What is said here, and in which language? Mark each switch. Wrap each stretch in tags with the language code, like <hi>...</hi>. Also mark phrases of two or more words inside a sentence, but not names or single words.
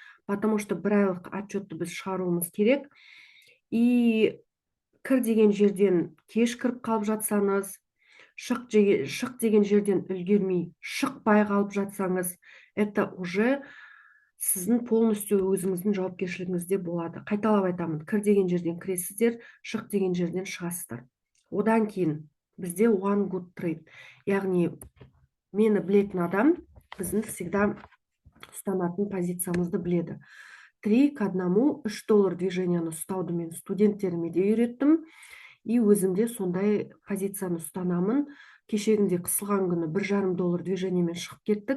<ru>потому что</ru> <kk>бір айлық отчетты біз шығаруымыз керек. И кір деген жерден кеш кіріп қалып жатсаңыз, шық деген жерден үлгермей шықпай қалып жатсаңыз,</kk> <ru>это уже</ru> <kk>сіздің полностью өзіңіздің жауапкершілігіңізде болады. Қайталап айтамын, кір деген жерден кіресіздер, шық деген жерден шығасыздар. Одан кейін бізде</kk> <en>one good trade,</en> <kk>яғни мені білетін адам біздің всегда ұстанатын позициямызды біледі. 3 к 1, $3 движенияны ұстауды мен студенттеріме де үйреттім. И өзімде сондай позицияны ұстанамын. Кешегінде қысылған күні $1,5 движениемен шығып кеттік.</kk>